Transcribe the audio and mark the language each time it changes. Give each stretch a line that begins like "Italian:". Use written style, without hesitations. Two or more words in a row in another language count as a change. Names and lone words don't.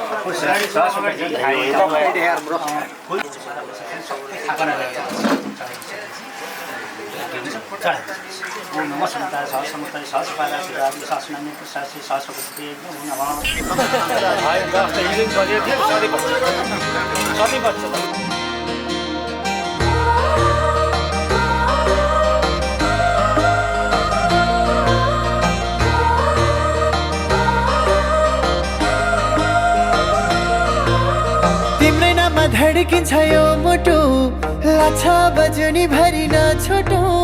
Sanskrit: ओम नमो सुनन्ताय सहस्रमूर्ताय सहस्रपादाय शिवाय सहस्रनामि सहस्रपति नमः।
Nepali: तिम्रै नाममा धड्किन्छ यो मुटु, लाग्छ बजनी भरि न छोटो।